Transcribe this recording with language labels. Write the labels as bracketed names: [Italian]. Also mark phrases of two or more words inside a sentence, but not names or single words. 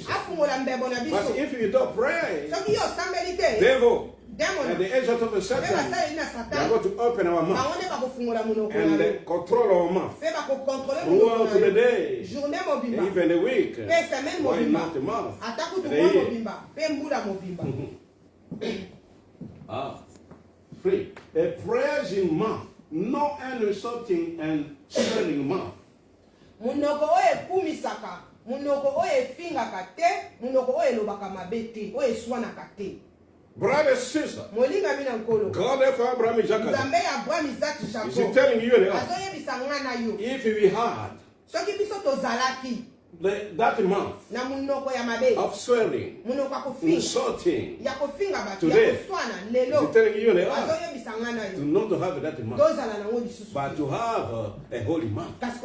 [English] But if you don't pray, devil and the agent of the Satan, they are going to open our mouth and control our mouth throughout the day, even the week. Why not the mouth? Three, a praising mouth, not an insulting and swearing mouth. [Lingala] Munoko oye kumisaka, munoko oye finga kate, munoko oye lobaka mabete, oye swana kate. [English] Brother and sister, God of Abraham, Isaac, is telling you if we had that mouth of swearing, insulting, today, He's telling you to not to have that mouth, but to have a holy mouth.